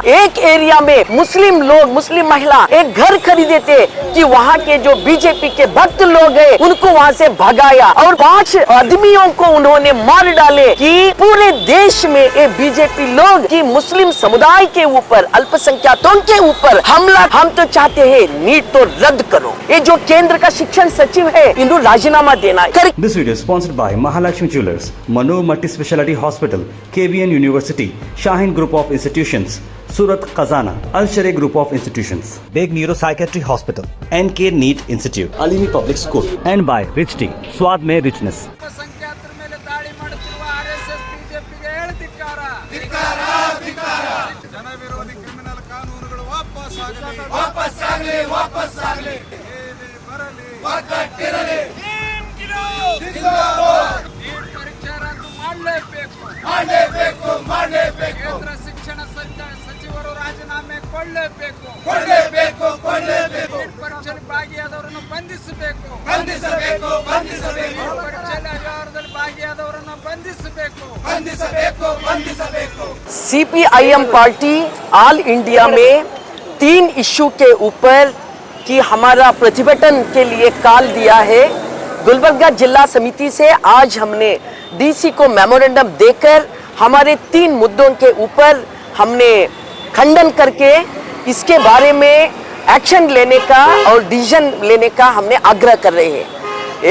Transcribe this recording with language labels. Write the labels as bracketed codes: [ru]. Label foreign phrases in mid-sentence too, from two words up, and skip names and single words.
[hi] एक एरिया में मुस्लिम लोग, मुस्लिम महिला एक घर खरीदे थे कि वहाँ के जो बीजेपी के भक्त लोग हैं उनको वहाँ से भगाया और 5 आदमियों को उन्होंने मार डाले। कि पूरे देश में ये बीजेपी लोग की मुस्लिम समुदाय के ऊपर, अल्पसंख्यकों के ऊपर हमला। हम तो चाहते हैं नीट तो रद्द करो। ये जो केंद्र का शिक्षण सचिव है इनको राजीनामा देना। [en] This video is sponsored by Mahalakshmi Jewelers, Mano Multi Speciality Hospital, KBN University, Shaheen Group of Institutions, Surat Khazana, Al Sharia Group of Institutions, Big Neuropsychiatry Hospital, NK NEET Institute, Alimi Public School, and by Rich Tea, Swad Mein Richness. [kn] ಅಲ್ಪಸಂಖ್ಯಾತರ ಮೇಲೆ ದಾಳಿ ಮಾಡುತ್ತಿರುವ ಆರ್ಎಸ್ಎಸ್ ಬಿಜೆಪಿಗೆ ಧಿಕ್ಕಾರ. ಜನ ವಿರೋಧಿ ಕ್ರಿಮಿನಲ್ ಕಾನೂನುಗಳು ವಾಪಸ್ ಆಗಲಿ. ಏನೇ ಬರಲಿ ಒಗ್ಗಟ್ಟಿರಲಿ. ನೀಟ್ ಪರೀಕ್ಷೆ ರದ್ದು ಮಾಡಲೇಬೇಕು. ಕೇಂದ್ರ ಶಿಕ್ಷಣ ಸಚಿವರು ರಾಜೀನಾಮೆ ಕೊಡಲೇಬೇಕು. ನೀಟ್ ಪರೀಕ್ಷೆಯಲ್ಲಿ ಭಾಗಿಯಾದವರನ್ನು ಬಂಧಿಸಬೇಕು. ಪರೀಕ್ಷೆಯಲ್ಲಿ ಅವ್ಯವಹಾರದಲ್ಲಿ ಭಾಗಿಯಾದವರನ್ನು ಬಂಧಿಸಬೇಕು. [hi] CPIM पार्टी [en] all India [hi] में 3 इश्यू के ऊपर की हमारा प्रतिभटन के लिए कॉल दिया है। गुलबर्गा जिला समिति से आज हमने DC को मेमोरेंडम देकर हमारे 3 मुद्दों के ऊपर हमने खंडन करके इसके बारे में एक्शन लेने का और डिसीजन लेने का हमने आग्रह कर रहे हैं।